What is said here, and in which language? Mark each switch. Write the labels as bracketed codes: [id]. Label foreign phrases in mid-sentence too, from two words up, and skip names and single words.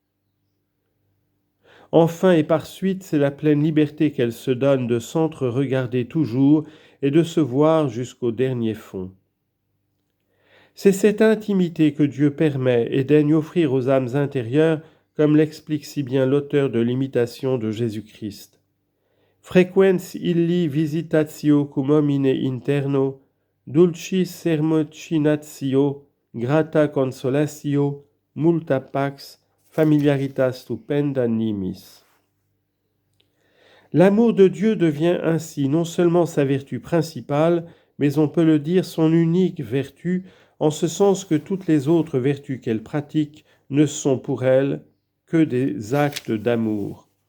[fr] Enfin et par suite, c'est la pleine liberté qu'elle se donne de s'entre-regarder toujours et de se voir jusqu'au dernier fond. C'est cette intimité que Dieu permet et daigne offrir aux âmes intérieures, comme l'explique si bien l'auteur de l'Imitation de Jésus-Christ. [la] Frequens illi visitatio cum homine interno, dulcis sermocinatio, grata consolatio, multa pax, familiaritas stupenda nimis. [fr] L'amour de Dieu devient ainsi non seulement sa vertu principale, mais on peut le dire son unique vertu, en ce sens que toutes les autres vertus qu'elle pratique ne sont pour elle que des actes d'amour.